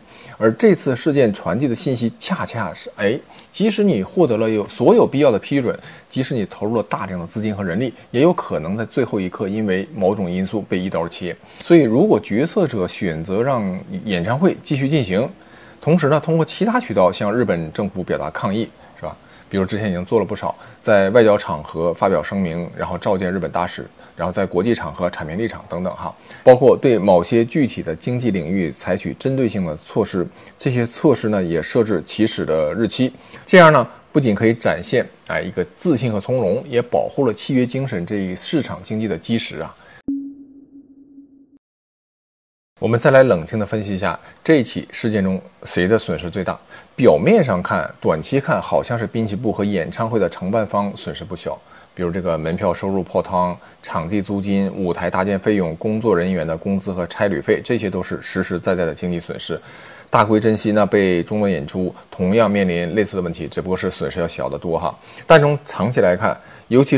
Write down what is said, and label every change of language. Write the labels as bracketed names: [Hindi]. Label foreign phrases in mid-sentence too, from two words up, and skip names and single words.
[Chinese] 而這次事件傳遞的信息恰恰是，即使你獲得了所有必要的批准，即使你投入了大量的資金和人力，也有可能在最後一刻因為某種因素被一刀切。所以如果決策者選擇讓演唱會繼續進行，同時呢，通過其他渠道向日本政府表達抗議，是吧？比如之前已经做了不少，在外交场合发表声明，然后召见日本大使，然后在国际场合阐明立场等等包括对某些具体的经济领域采取针对性的措施，这些措施呢也设置起始的日期，这样呢不仅可以展现一个自信和从容，也保护了契约精神这一市场经济的基石我們再來冷靜地分析一下這起事件中誰的損失最大。表面上看，短期看好像是濱崎步和演唱會的承辦方損失不小，比如這個門票收入泡湯、場地租金、舞台搭建費用、工作人員的工資和差旅費，這些都是實實在在的經濟損失。大龜真希呢被中斷演出，同樣面臨類似的問題，只不過是損失要小得多但從長期來看，尤其